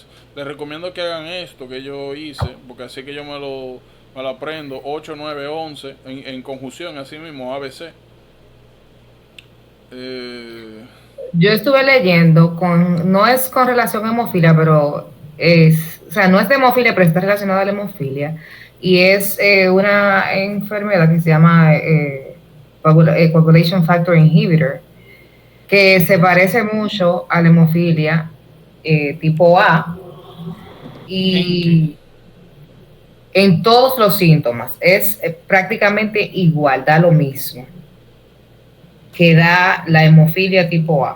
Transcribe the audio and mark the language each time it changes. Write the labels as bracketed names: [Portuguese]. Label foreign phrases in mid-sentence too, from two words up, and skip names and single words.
[Spanish] Les recomiendo que hagan esto que yo hice, porque así que yo me lo aprendo, 8, 9, 11, en conjunción, así mismo, ABC. Yo estuve leyendo, no es con relación a hemofilia, pero o sea, no es de hemofilia, pero está relacionada a la hemofilia, y es una enfermedad que se llama [English] coagulation factor inhibitor, [Spanish] que se parece mucho a la hemofilia tipo A, y en todos los síntomas es prácticamente igual, da lo mismo que da la hemofilia tipo A.